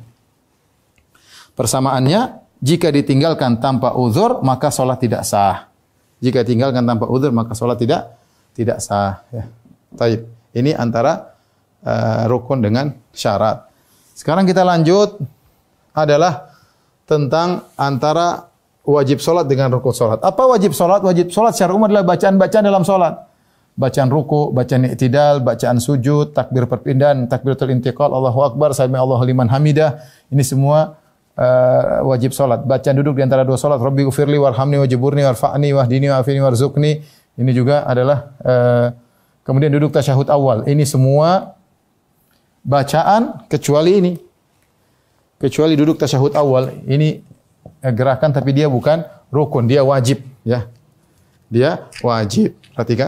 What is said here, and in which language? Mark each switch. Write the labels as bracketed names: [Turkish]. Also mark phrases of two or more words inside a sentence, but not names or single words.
[Indonesian] Persamaannya, jika ditinggalkan tanpa uzur, maka salat tidak sah. Jika tinggalkan tanpa uzur, maka salat tidak sah. Ya. Taib. Ini antara rukun dengan syarat. Sekarang kita lanjut adalah tentang antara wajib solat dengan rukun solat. Apa wajib solat? Wajib solat secara umum adalah bacaan-bacaan dalam solat. Bacaan ruku, bacaan i'tidal, bacaan sujud, takbir perpindahan, [Arabic] تكبيرة الانتقال, الله أكبر، سمع الله لمن حمده. [Indonesian] Ini semua wajib solat. Bacaan duduk di antara dua solat, [Arabic] رب اغفر لي وارحمني واجبرني وارفعني واهدني وعافني وارزقني. [Indonesian] Ini juga adalah kemudian duduk tasyahud awal. Ini semua bacaan kecuali ini. Kecuali duduk tasyahud awal. Ini gerakan tapi dia bukan rukun, dia wajib, ya. Dia wajib. Perhatikan.